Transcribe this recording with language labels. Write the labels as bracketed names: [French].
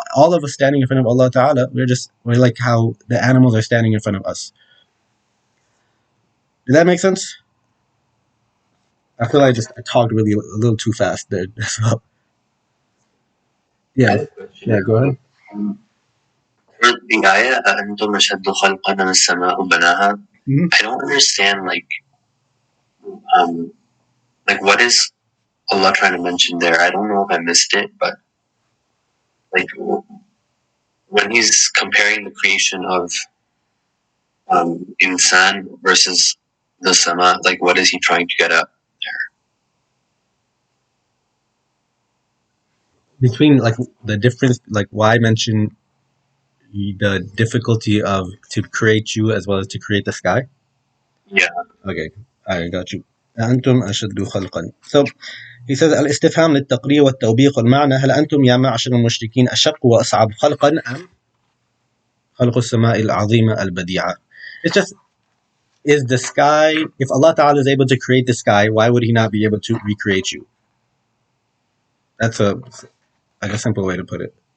[English] All of us standing in front of Allah Ta'ala, we're like how the animals are standing in front of us. Did that make sense? I feel like I talked really a little too fast there as well. Yeah, yeah, go ahead. For the ayah, [Arabic] أَأَنْتُمْ أَشَدُّ خَلْقًا أَمِ السَّمَاءُ بَنَاهَا? [English] I don't understand, um, what is Allah trying to mention there? I don't know if I missed it, but like when He's comparing the creation of insan versus the sama, like what is He trying to get at? Between like the difference, like why mention the difficulty of to create you as well as to create the sky? Yeah. Okay, I got you. [Arabic] أنتم أشد خلقا. [English] So he says [Arabic] الاستفهام للتقرير والتوبيخ والمعنى هل أنتم يا معشر المشركين أشق وأصعب خلقا أم خلق السماء العظيمة البديعة. [English] It's just, is the sky, if Allah Ta'ala is able to create the sky, why would He not be able to recreate you? That's a like a simple way to put it.